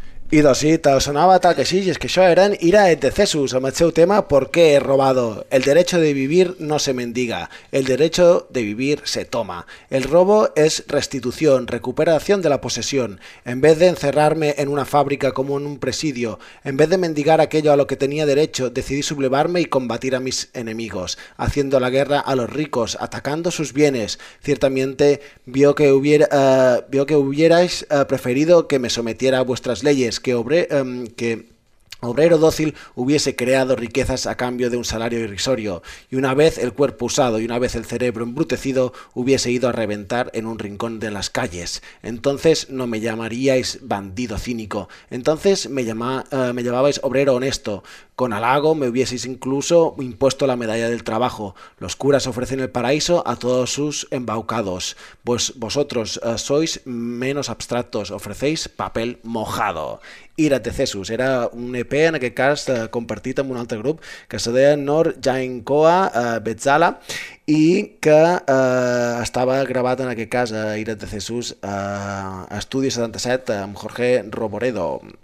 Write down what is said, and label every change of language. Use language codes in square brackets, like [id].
[ca] I doncs sí, te sonava tal que així, i és que això eren Ira et Decesus, amb el seu tema Por qué he robado. [es] El derecho de vivir no se mendiga, el derecho de vivir se toma. El robo es restitución, recuperación de la posesión. En vez de encerrarme en una fábrica como en un presidio, en vez de mendigar aquello a lo que tenía derecho, decidí sublevarme y combatir a mis enemigos, haciendo la guerra a los ricos, atacando sus bienes. Ciertamente vio que hubierais preferido que me sometiera a vuestras leyes, que obrero dócil hubiese creado riquezas a cambio de un salario irrisorio, y una vez el cuerpo usado y una vez el cerebro embrutecido hubiese ido a reventar en un rincón de las calles. Entonces no me llamaríais bandido cínico, entonces me llamabais obrero honesto. Con halago me hubieseis incluso impuesto la medalla del trabajo. Los curas ofrecen el paraíso a todos sus embaucados. Pues vosotros sois menos abstractos, ofrecéis papel mojado. [ca] Ira Decesus era un EP, en aquest cas compartit amb un altre grup, que se deia Nor Jainkoa Betzala, i que estava gravat en aquest cas a Ira Decesus Estudi 77 amb Jorge Roboredo.